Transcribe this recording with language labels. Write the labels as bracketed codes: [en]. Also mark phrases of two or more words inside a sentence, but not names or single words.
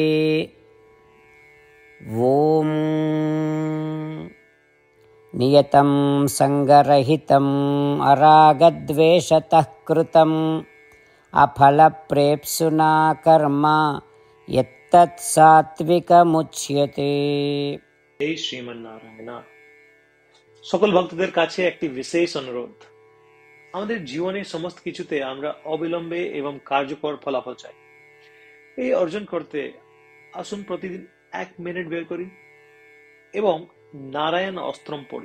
[sa] ॐ नियतं सङ्गरहितम् अरागद्वेषतः कृतम् अफलप्रेप्सुना कर्म यत्तत् सात्विकमुच्यते। [bn] এই শ্রীমান নারায়ণ। সকল ভক্তদের কাছে একটি বিশেষ অনুরোধ। আমাদের জীবনের সমস্ত কিছুতে আমরা অবিলম্বে এবং কার্যকর ফলাফল চাই। এই অর্জন করতে আসুন প্রতিদিন 1 মিনিট বের করি এবং নারায়ণ অস্ত্রম পড়ি।